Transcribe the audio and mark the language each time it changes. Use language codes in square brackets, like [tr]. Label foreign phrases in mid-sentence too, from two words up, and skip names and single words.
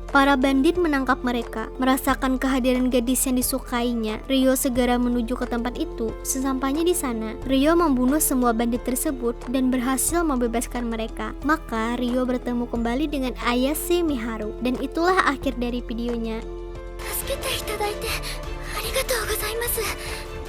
[id] Para bandit menangkap mereka. Merasakan kehadiran gadis yang disukainya, Ryo segera menuju ke tempat itu. Sesampainya di sana, Ryo membunuh semua bandit tersebut dan berhasil membebaskan mereka. Maka Ryo bertemu kembali dengan Ayase Miharu, dan itulah akhir dari videonya. [ja] 助けていただいてありがとうございます。